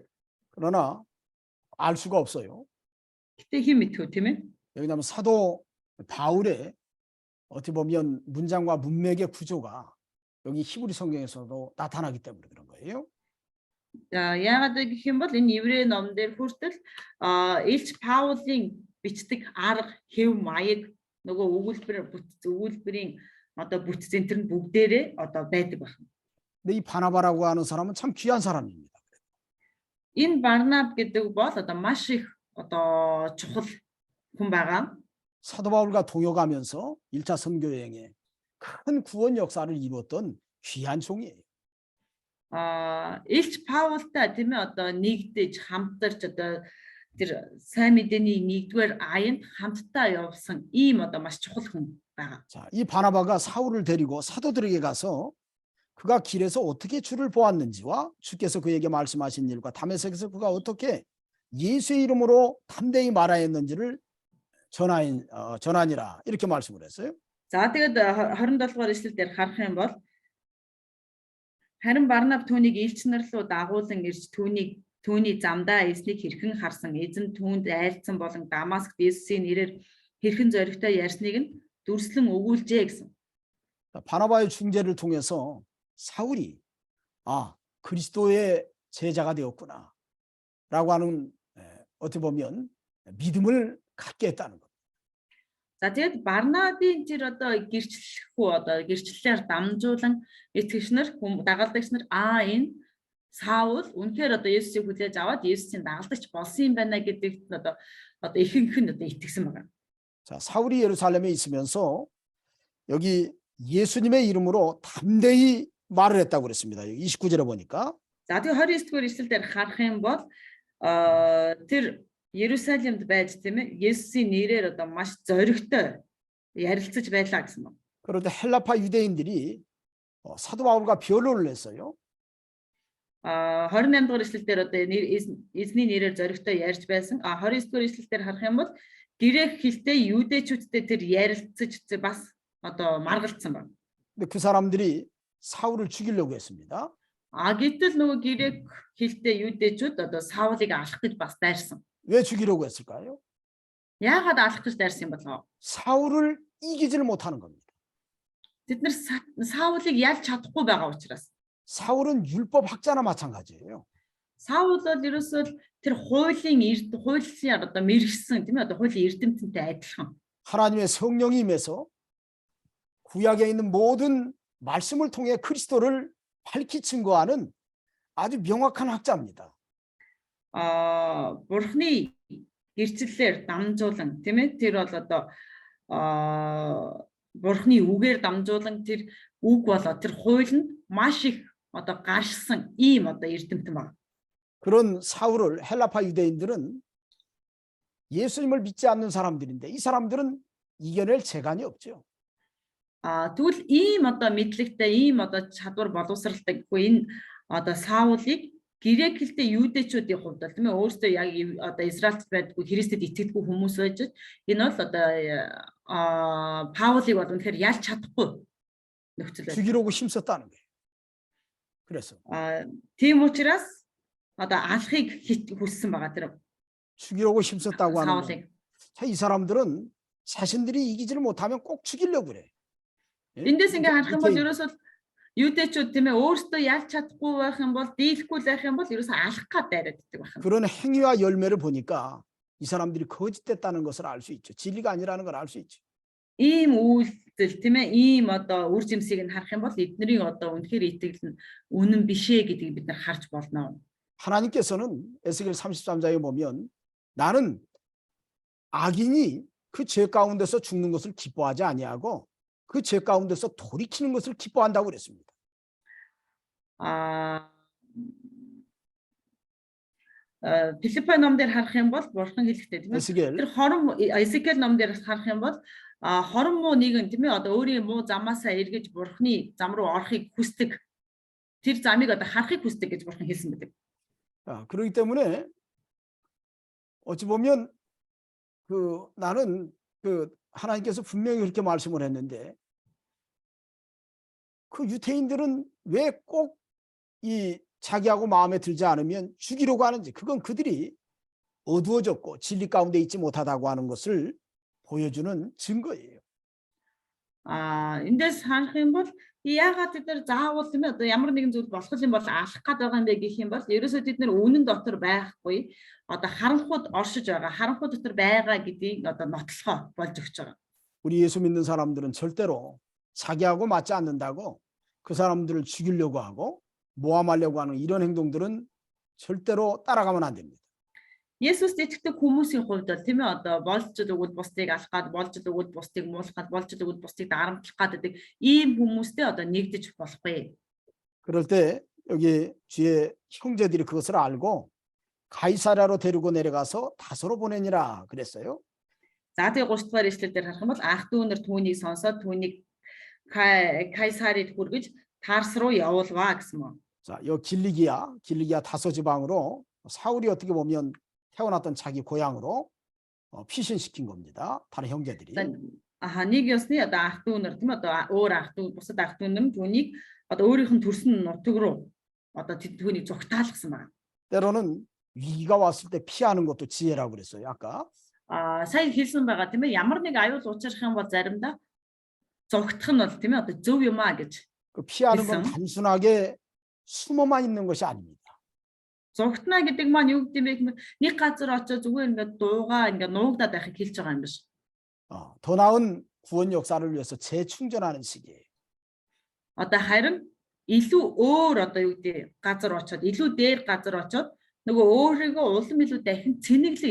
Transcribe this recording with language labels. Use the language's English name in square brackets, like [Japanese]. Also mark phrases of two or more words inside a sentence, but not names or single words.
[Korean] 그러나 알 수가 없어요. [Mongolian] Гэтэ хэн мэдхүү тийм ээ. [Korean] 왜냐하면 사도 바울의 어떻게 보면 문장과 문맥의 구조가 여기 히브리 성경에서도 나타나기 때문에 그런 거예요. [Mongolian] Яагаад гэх юм бол энэ еврей ном дээр хүртэл Илч Паулын бичдэг арга хэв маяг нөгөө өгүүлбэрийн одоо бүтцэн тэр нь бүгдээрээ одоо байдаг байна. [Korean] 근데 이 바나바라고 하는 사람은 참 귀한 사람입니다. [Mongolian] Энэ Барнаб гэдэг бол одоо маш их одоо чухал хүн байгаа. [Korean] 사도 바울과 동역하면서 1차 선교 여행에 큰 구원 역사를 이루었던 귀한 종이에요. [Mongolian] Илч Паултай тийм ээ одоо нэгдэж хамтарч одоо тэр сайн мэдээний нэгдүгээр аянд хамтдаа явсан ийм одоо маш чухал хүн байгаа. [Korean] 자, 이 바나바가 사울을 데리고 사도들에게 가서 그가 길에서 어떻게 주를 보았는지와 주께서 그에게 말씀하신 일과 다메섹에서 그가 어떻게 예수의 이름으로 담대히 말하였는지를 전하니라 이렇게 말씀을 했어요. [Mongolian] За тэгээд 27 дугаар ишлэл дээр харах юм бол харин Барнаб түүнийг элч нар руу дагуулan ирж түүний замдаа эснийг хэрхэн харсан эзэн түүнд айлцсан болон Дамаск Иесусийн нэрээр хэрхэн зоригтой ярьсныг нь дүрслэн өгүүлжээ гэсэн. [Korean] 바나바의 중재를 통해서 사울이 그리스도의 제자가 되었구나 라고 하는 어떻게 보면 믿음을 갖게 했다는 것. [Mongolian] За тэгээд Барнабын тэр одоо гэрчлэлээр дамжуулан итгэгч нар дагалдагч нар энэ Саул үнэхээр одоо Есүсийг хүлээж аваад Есүсийн дагалдагч болсон юм байна гэдэгт одоо ихэнх нь одоо итгэсэн байна. [Korean] 자, 사울이 예루살렘에 있으면서 여기 예수님의 이름으로 담대히 말을 했다고 그랬습니다. 29절에 보니까 [Mongolian] За тэгээ 29-р ишлэл дээр харах юм бол тэр Ерүсалимд байж тийм ээ Есүсийн нэрээр одоо маш зоригтой ярилцаж байлаа гэсэн байна. [Korean] 그런데 헬라파 유대인들이 사도 바울과 변론을 했어요. [Mongolian] 28 дугаар ишлэл дээр одоо эзний нэрээр зоригтой ярьж байсан. 29 дугаар ишлэл дээр харах юм бол грек хэлтэй юудэчүүдтэй тэр ярилцаж бас одоо маргалцсан байна. [Korean] 근데 그 사람들이 사울을 죽이려고 했습니다. [Mongolian] Гэтэл нөгөө грек хэлтэй юудэчүүд одоо Саулыг алах гэж бас дайрсан. [Korean] 왜 죽이려고 했을까요? [Mongolian] Яагаад алах гэж дайрсан юм болов? [Korean] 사울을 이기지를 못하는 겁니다. [Mongolian] Тэд нар Саулыг ялж чадахгүй байгаа учраас. [Korean] 사울은 율법 학자나 마찬가지예요. [Mongolian] Саул бол ерөөсөө тэр хуулийн одоо мэрэгсэн тийм ээ одоо хуулийн эрдэмтэнтэй адилхан. [Korean] 하나님의 성령이 임해서 구약에 있는 모든 말씀을 통해 그리스도를 밝히 증거하는 아주 명확한 학자입니다. [Mongolian] Бурхны гэрчлэлээр дамжуулан тийм ээ тэр бол одоо Бурхны үгээр дамжуулан тэр үг болоо тэр хууль нь маш их одоо гаршсан ийм одоо эрдэмтэн байна. [Korean] 그런 사울을 헬라파 유대인들은 예수님을 믿지 않는 사람들인데 이 사람들은 이겨낼 재간이 없죠. [Mongolian] Тэгвэл ийм одоо мэдлэгтэй ийм одоо чадвар боловсралтай гэхгүй энэ одоо Саулыг грек хэлтэй юудэчүүдийн хувьд бол тийм ээ өөрсдөө яг одоо Израильд байдгүй Христэд итгэдэггүй хүмүүс байж энэ бол одоо Паулыг бол үнэхээр ялж чадахгүй нөхцөл байна. [Korean] 죽이려고 힘썼다는 거예요. 그래서 [Mongolian] тийм учраас одоо алахыг хүссэн байгаа тэр [Korean] 죽이려고 힘썼다고 하는 [Mongolian] Саулыг. [Korean] 거예요. 자, 이 사람들은 자신들이 이기지를 못하면 꼭 죽이려고 그래. [Mongolian] Эндээс ингээ харах юм бол ерөөсөө юудэчүүд тийм ээ өөрсдөө ялж чадахгүй байх юм бол дийлэхгүй байх юм бол ерөөсөө алах гад дайраад иддэг байна. [Korean] 그런 행위와 열매를 보니까 이 사람들이 거짓됐다는 것을 알 수 있죠. 진리가 아니라는 걸 알 수 있죠. [Mongolian] Ийм үйлдэл тийм ээ ийм одоо үр жимсийг нь харах юм бол эднэрийн одоо үнэхээр итгэл нь үнэн бишээ гэдгийг бид нар харж болно. [Korean] 하나님께서는 에스겔 33장에 보면 나는 악인이 그 죄 가운데서 죽는 것을 기뻐하지 아니하고 그 죄 가운데서 돌이키는 것을 기뻐한다고 그랬습니다. [Mongolian] Филиппо ном дээр харах юм бол бурхан хэлэхдээ тийм ээ. [Korean] 에스겔 [Mongolian] Тэр Эзекиэл ном дээр харах юм бол хорон муу нэгэн тийм ээ одоо өөрийн муу замаасаа эргэж бурханы зам руу орохыг хүсдэг. Тэр замыг одоо харахыг хүсдэг гэж бурхан хэлсэн байдаг. [Korean] 그렇기 때문에 어찌 보면 나는 하나님께서 분명히 그렇게 말씀을 했는데 그 유대인들은 왜 꼭 이 자기하고 마음에 들지 않으면 죽이려고 하는지 그건 그들이 어두워졌고 진리 가운데 있지 못하다고 하는 것을 보여주는 증거예요. [Mongolian] Эндээс харах юм бол яагаад тэд нар заавал тийм ээ одоо ямар нэгэн зүйл болох юм бол алах гээд байгаа юм бэ гэх юм бол ерөөсөө тэд нар үнэн дотор байхгүй одоо харанхуйд оршиж байгаа харанхуй дотор байгаа гэдгийг одоо нотлохоо болж өгч байгаа. [Korean] 우리 예수 믿는 사람들은 절대로 자기하고 맞지 않는다고 그 사람들을 죽이려고 하고 모함하려고 하는 이런 행동들은 절대로 따라가면 안 됩니다. [Mongolian] Есүс итгэдэг хүмүүсийн хувьд бол тийм ээ одоо болж өгвөл бусдыг алах гад болж өгвөл бусдыг муулах гад болж өгвөл бусдыг дарамтлах гэдэг ийм хүмүүстэй одоо нэгдэж болохгүй. [Korean] 그럴 때 여기 뒤에 형제들이 그것을 알고 가이사랴로 데리고 내려가서 다소로 보내니라 그랬어요. [Mongolian] За тэгээ 30 дугаар ишлэл дээр харах юм бол ах дүү нар түүнийг сонсоод түүнийг Кайсарид хүргэж Тарс руу явуулваа гэсэн мөн. [Korean] 자, 요 길리기아 다소 지방으로 사울이 어떻게 보면 태어났던 자기 고향으로 피신시킨 겁니다. 다른 형제들이. [Mongolian] Нэг ёсны одоо ах дүү нар тийм одоо өөр ах дүү бусад ах дүү нар түүнийг одоо өөрийнх нь төрсөн нутаг руу одоо түүнийг зүгтаалгасан байна. [Korean] 때로는 위기가 왔을 때 피하는 것도 지혜라고 그랬어요. 아까. [Mongolian] Сая хэлсэн байгаа тийм ээ ямар нэг аюул учрах юм бол заримдаа зүгтах нь бол тийм ээ одоо зөв юм аа гэж. [Korean] 그 피하는 건 단순하게 숨어만 있는 것이 아닙니다. [Mongolian] Зүгтна гэдэг маань юу гэдэг юм бэ? Нэг газар очиж зүгээр ингээд дуугаа ингээд нуугдаад байхыг хэлж байгаа юм биш. [Korean] 더 나은 구원 역사를 위해서 재충전하는 시기예요. [Mongolian] Одоо харин илүү өөр одоо юу гэдэг газар очоод илүү дээр газар очоод нөгөө өөрийгөө улам илүү дахин цэнэглэж